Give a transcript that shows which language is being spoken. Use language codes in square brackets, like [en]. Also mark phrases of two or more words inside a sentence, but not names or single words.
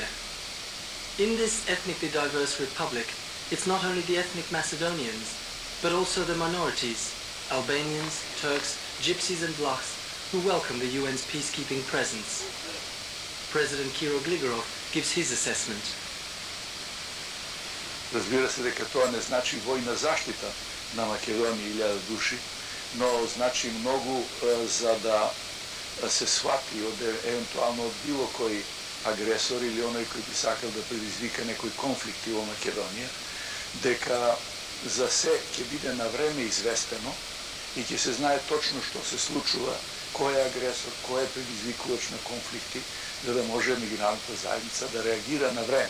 [en] In this ethnically diverse republic, it's not only the ethnic Macedonians, but also the minorities, Albanians, Turks, Gypsies and Vlachs, who welcome the UN's peacekeeping presence. President Kiro Gligorov gives his assessment. [mk] Разбира се дека тоа не значи војна заштита на Македонија 1000 души, но значи многу за да се свати од евентуално од било кој агресор или оној кој би сакал да предизвика некои конфликти во Македонија, дека за се ќе биде на време известено и ќе се знае точно што се случува, кој е агресор, кој е предизвикувач на конфликти, за да може меѓународната заедница да реагира на време.